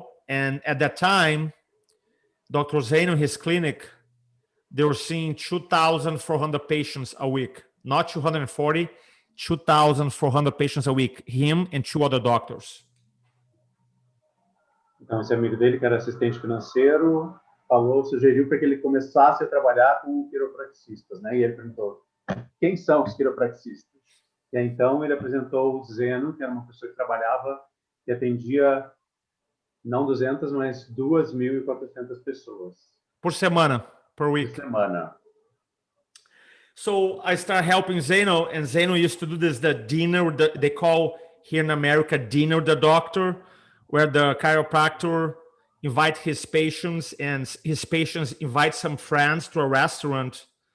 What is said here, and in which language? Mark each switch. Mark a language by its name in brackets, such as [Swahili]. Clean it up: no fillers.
[English] And at that time, Dr. Zano, his clinic, they were seeing 2,400 patients a week, not 240, 2,400 patients a week, him and 2 other doctors. [Portuguese] Então, esse amigo dele, que era assistente financeiro, sugeriu para que ele começasse a trabalhar com quiropraxistas, né? E ele perguntou, quem são os quiropraxistas? E aí, então, ele apresentou o Zeno, que era uma pessoa que trabalhava e atendia não 200, mas 2.400 pessoas. Por semana, [English] per week. [Portuguese] Por semana. [English] So I started helping Zeno, and Zeno used to do this, the dinner, they call here in America, dinner the doctor, where the chiropractor invite his patients and his patients invite some friends to a restaurant.